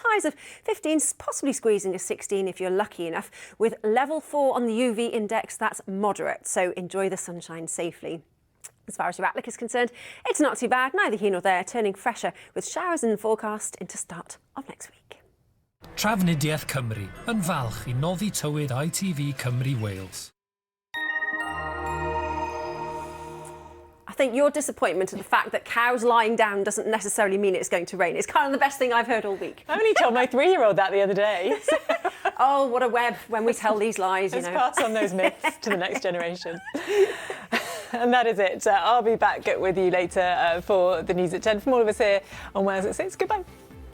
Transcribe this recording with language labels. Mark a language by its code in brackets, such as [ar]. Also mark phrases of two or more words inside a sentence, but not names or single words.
[en] Highs of 15, possibly squeezing a 16 if you're lucky enough. With level 4 on the UV index, that's moderate, so enjoy the sunshine safely. As far as your outlook is concerned, it's not too bad, neither here nor there, turning fresher with showers in the forecast into start of next week. [cy] Trafnidiaeth Cymru yn falch I noddi tywyd ITV Cymru Wales. [en] I think your disappointment at the fact that cows lying down doesn't necessarily mean it's going to rain. It's kind of the best thing I've heard all week. I only told my 3-year-old that the other day. Oh, what a web when we tell these lies, you Let's know. pass on those myths to the next generation. And that is it. I'll be back with you later for the news at 10. From all of us here on Wales at 6, goodbye.